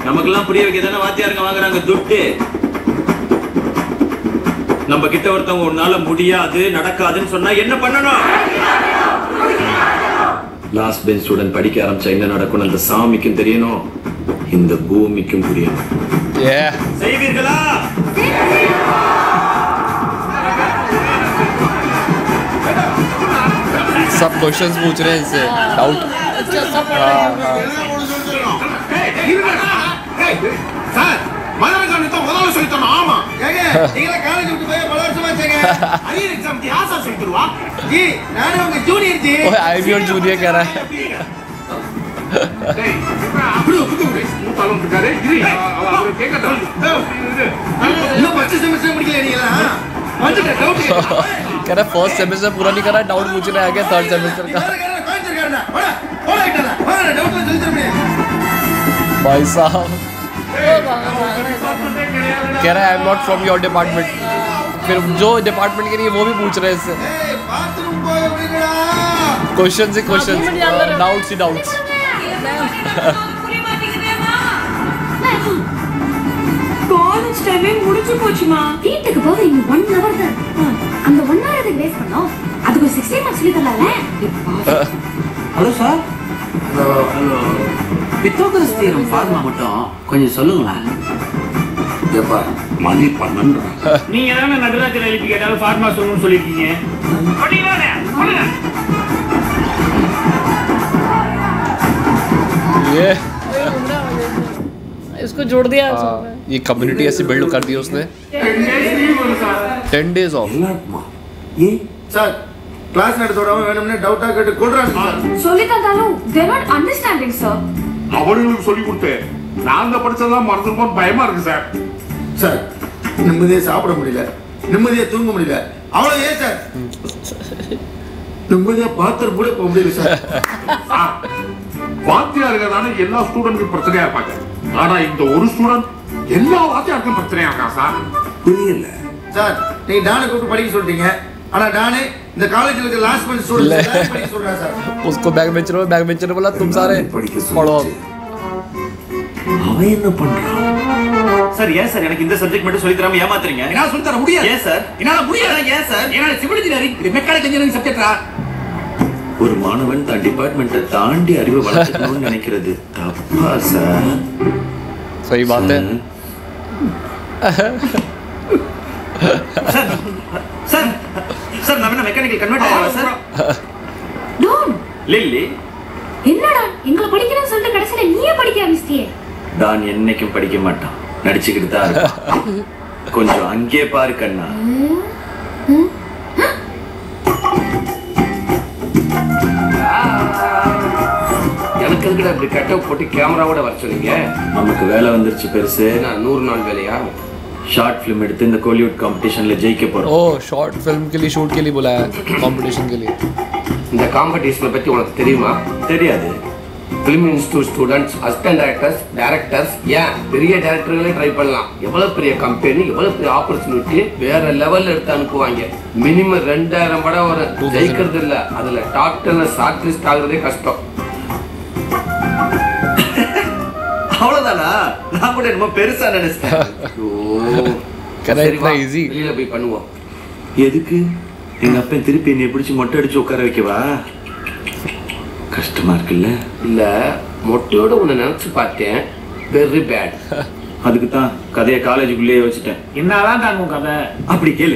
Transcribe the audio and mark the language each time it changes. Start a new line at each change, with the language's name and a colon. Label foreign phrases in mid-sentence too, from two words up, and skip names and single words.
Tamil: நமக்கெல்லாம் புரிய வைக்க தானே வாத்தியாருங்க வாங்குறாங்க துட்டு. நம்ம கிட்ட ஒருத்தவங்க உன்னால முடியாது நடக்காதுன்னு சொன்னா என்ன பண்ணணும்?
English: last bench student
Tamil: படிக்க ஆரம்பிச்சா என்ன நடக்கும் அந்த சாமிக்கும் தெரியணும், இந்த பூமிக்கும் புரியணும். செய்வீர்களா?
Hindi: सब क्वेश्चंस पूछ रहे हैं इससे डाउट.
Tamil: சார் மதரகாணி தான் முதல்ல சொல்லிட்டோம். ஆமா ஏங்க நீங்க காலேஜ் விட்டு போய் பல வருஷமா ஆச்சுங்க.
English: arrear exam
Tamil: தி ஆசா சொல்லிடுவா ஜி. நானே உங்க ஜூனியர் ஜி.
Hindi: ओए आई भी और जूनियर कह रहा है.
Tamil: டேய் அப்படி ஒப்புங்க. மூத்தாலும் இருக்காரு. இரு அவரு கேக்கட்டும். இன்னும் பச்சை செமஸ்டர் முடிக்கல நீங்களா? வந்துட்ட டவுட்
Hindi: कह रहा
English: first semester
Hindi: पूरा नहीं करा, डाउट पूछने आ गया
English: third semester
Hindi: का. भाई साहब कह रहा है
English: I am not from your department.
Hindi: फिर जो डिपार्टमेंट के लिए वो भी पूछ रहे हैं इससे क्वेश्चन से क्वेश्चन, डाउट्स ही डाउट्स.
Tamil: காலேஜ் டைமே முடிஞ்சு போச்சுமா. வீட்டுக்கு போக இன்னும் 1 hour தான். அந்த 1 hour அதுக்கு வேஸ்ட் பண்ணோம். அதுக்கு 16 மார்க்ஸ் சொல்லி தரலாம்ல. ஹலோ சார். ஹலோ பித்தாகரஸ்
English: theorem formula
Tamil: மட்டும் கொஞ்சம் சொல்லுங்களேன். ஏப்பா மணி 12. நீங்க தானே நடராஜர் எழுப்பி கேட்டாலும் ஃபார்மா சொல்லணும்னு சொல்லிருக்கீங்க.
Hindi: ये इसको जोड़ दिया. ये कम्युनिटी ऐसे बिल्ड कर दी उसने.
English: 10 days off.
Tamil: ஏ சார் கிளாஸ் நடத்தோடாம வேணும்னே டவுட்டா கேட்டு கொல்றாங்க சார். சொல்லி தந்தாலும்
English: they not understanding sir.
Tamil: அவங்களுக்கு சொல்லி கொடுத்தேன். நான் தான் படிச்சதெல்லாம் மறந்துருப்போம் பயமா இருக்கு சார். சார் நிம்மதியா சாப்பிட முடியல, நிம்மதியா தூங்க முடியல. அவ்வளவு ஏன் சார் நிம்மதியா பாத்திரம் கூட போக முடியல சார். வாத்தியார்களான எல்லா ஸ்டூடெண்ட்டும் பிரச்சனையா இருப்பாங்க. ஆனா இந்த ஒரு ஸ்டூடெண்ட் எல்லா வாத்தியாருக்கும் பிரச்சனையா இருக்கா சார். புரியல சார். நீங்க டானை கூப்பிட்டு படிக்க சொல்லிட்டீங்க. ஆனா டானே இந்த காலேஜ்ல இருக்க
English: last bench students
Tamil: படிக்க சொல்றா சார்.
Hindi: उसको
English: back bencher
Hindi: बोला तुम सारे पढ़ो.
Tamil: அவன் என்ன பண்றான் சார்? ஏன் சார் எனக்கு இந்த சப்ஜெக்ட் மட்டும் சொல்லி தராம ஏமாத்துறீங்க? என்னால சொல்லி தர முடியாது. ஏன் சார்? என்னால முடியாது. ஏன் சார்? என்னால
English: civil engineering
Tamil: இது
English: mechanical engineering
Tamil: சப்ஜெக்ட்டா? ஒரு மாணவன் தன் டிபார்ட்மெண்ட்டை தாண்டி அறிவு வளர்த்துக்கணும்னு நினைக்கிறது தப்பா சார்?
Hindi: सही बात है.
Tamil: சார் சார் நான் என்ன
English: mechanical convert
Tamil: ஆகலாம் சார்? டோன் லில்லி என்னடா எங்களை படிக்கணும்னு சொல்லிட்டு கடைசில நீயே படிக்க ஆரம்பிச்சிட்டியே. நான் என்னைக்கும் படிக்க மாட்டான், நடிச்சுக்கிட்டு தான் இருப்பான். கொஞ்சம் அங்கே பாரு கண்ணா. எனக்கு எதுக்குடா இப்படி கட்டப் போட்டு கேமராவோட வர சொன்னீங்க? நமக்கு வேலை வந்துருச்சு பெருசு. 100 நாள் வேலையா?
English: short film
Tamil: எடுத்து இந்த கோலிவுட் காம்படிஷன்ல ஜெயிக்க போறோம்.
Hindi: ओ
English: short film
Hindi: के लिए शूट के लिए बुलाया कंपटीशन के लिए.
Tamil: இந்த காம்படிஷனை பத்தி உனக்கு தெரியுமா? தெரியாது.
English: film institute students, assistant directors, directors,
Tamil: ஏன் பெரிய டைரக்டர்களே ட்ரை பண்ணலாம். எவ்வளவு பெரிய கம்பெனி, எவ்வளவு பெரிய ஆப்பர்ச்சுனிட்டி வேற லெவல்ல எடுத்து அனுப்புவாங்க. மினிமம் 2000 படம் வரும். ஜெயிக்கிறது இல்ல, அதுல
English: top 10 short list
Tamil: ஆகுறதே கஷ்டம். அவ்வளவுதானா? நான் கூட என்னமோ பெருசா நினைச்சேன்.
Hindi: इतना इजी.
Tamil: வெளியில போய் பண்ணுவோம். எதுக்கு? எங்க அப்பா திருப்பி என்னை பிடிச்சி மொட்டை அடிச்சு உட்கார வைக்கவா? கஷ்டமா இருக்குல்ல? இல்ல மொட்டையோட உன்னை நினைச்சு பார்த்தேன்.
English: very bad.
Tamil: அதுக்கு தான் கதையை காலேஜுக்குள்ளேயே வச்சுட்டேன். என்னதான் தாங்கும் கதை? அப்படி கேளு.